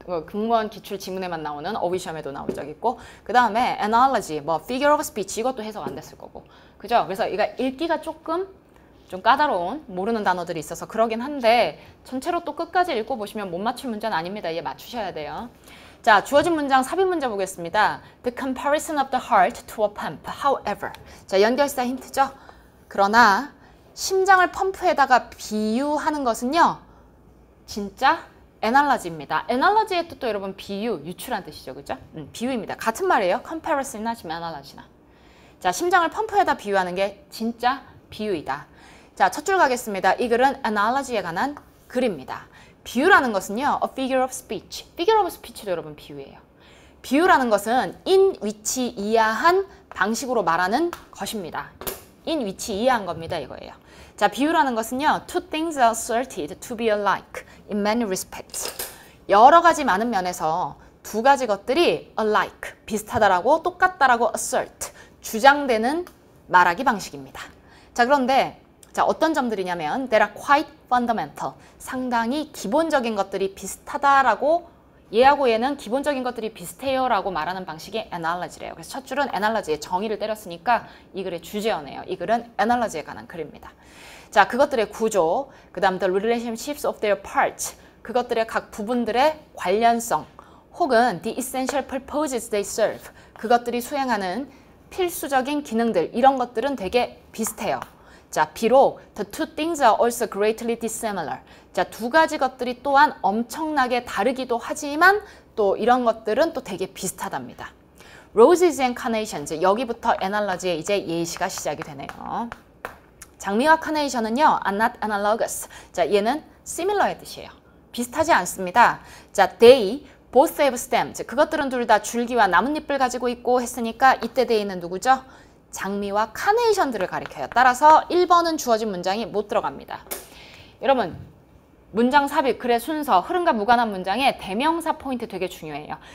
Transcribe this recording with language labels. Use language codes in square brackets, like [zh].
[ko] 공무원 기출 지문에만 나오는 어휘 시험에도 나온 적 있고, 그 다음에 analogy, 뭐 figure of speech 이것도 해석 안 됐을 거고, 그죠? 그래서 이거 읽기가 조금 좀 까다로운 모르는 단어들이 있어서 그러긴 한데 전체로 또 끝까지 읽고 보시면 못 맞출 문제는 아닙니다. 얘 맞추셔야 돼요. 자, 주어진 문장 삽입 문제 보겠습니다. [en] The comparison of the heart to a pump, however. [ko] 자, 연결사 힌트죠? 그러나 심장을 펌프에다가 비유하는 것은요, 진짜 애널러지입니다. 애널러지의 뜻도 여러분 비유, 유추란 뜻이죠. 그죠? 비유입니다. 같은 말이에요. comparison이나 지금 애널러지나. 자, 심장을 펌프에다 비유하는 게 진짜 비유이다. 자, 첫 줄 가겠습니다. 이 글은 analogy에 관한 글입니다. 비유라는 것은요, a figure of speech. figure of speech도 여러분 비유예요. 비유라는 것은 in 위치 이하한 방식으로 말하는 것입니다. in 위치 이하한 겁니다. 이거예요. 자, 비유라는 것은요, [en] two things are asserted to be alike in many respects. [ko] 여러 가지 많은 면에서 두 가지 것들이 alike, 비슷하다라고, 똑같다라고 assert, 주장되는 말하기 방식입니다. 자, 그런데 자, 어떤 점들이냐면 [en] that are quite fundamental, [ko] 상당히 기본적인 것들이 비슷하다라고, 얘하고 얘는 기본적인 것들이 비슷해요 라고 말하는 방식이 analogy래요. 그래서 첫 줄은 analogy의 정의를 때렸으니까 이 글의 주제어네요. 이 글은 analogy에 관한 글입니다. 자, 그것들의 구조, 그 다음 [en] the relationships of their parts, [ko] 그것들의 각 부분들의 관련성, 혹은 [en] the essential purposes they serve, [ko] 그것들이 수행하는 필수적인 기능들, 이런 것들은 되게 비슷해요. 자, 비록 [en] the two things are also greatly dissimilar. [ko] 자, 두 가지 것들이 또한 엄청나게 다르기도 하지만 또 이런 것들은 또 되게 비슷하답니다. [en] Roses and carnations, [ko] 여기부터 analogy의 이제 예시가 시작이 되네요. 장미와 카네이션은요, [en] are not analogous. [ko] 자, 얘는 similar의 뜻이에요. 비슷하지 않습니다. 자, [en] they both have stems. [ko] 그것들은 둘 다 줄기와 나뭇잎을 가지고 있고 했으니까 이때 they는 누구죠? 장미와 카네이션들을 가리켜요. 따라서 1번은 주어진 문장이 못 들어갑니다. 여러분, 문장 삽입, 글의 순서, 흐름과 무관한 문장의 대명사 포인트 되게 중요해요.